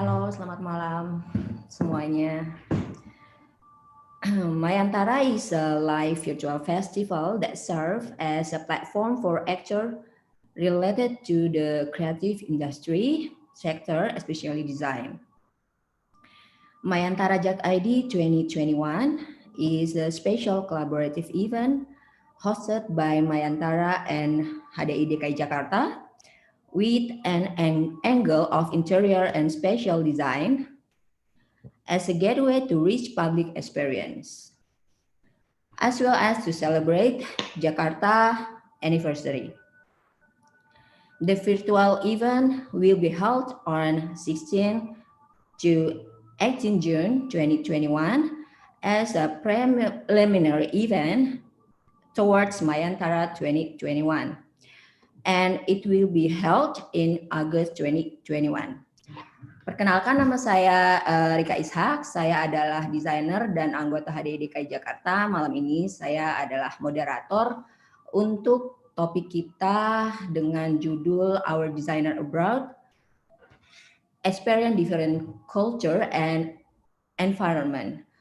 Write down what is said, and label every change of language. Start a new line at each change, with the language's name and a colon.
Indonesian: selamat malam semuanya.
English: Mayantara is a live virtual festival that serves as a platform for actors related to the creative industry sector, especially design. Mayantara JAK ID 2021 is a special collaborative event hosted by Mayantara and HDI DKI Jakarta with an angle of interior and spatial design as a gateway to rich public experience, as well as to celebrate Jakarta anniversary. The virtual event will be held on 16 to 18 June 2021 as a preliminary event towards Mayantara 2021. And it will be held in August 2021.
Indonesian: Perkenalkan, nama saya Rika Ishak, saya adalah desainer dan anggota HDI DKI Jakarta. Malam ini saya adalah moderator untuk topik kita dengan judul Our Designer Abroad, Experience Different Culture and Environment.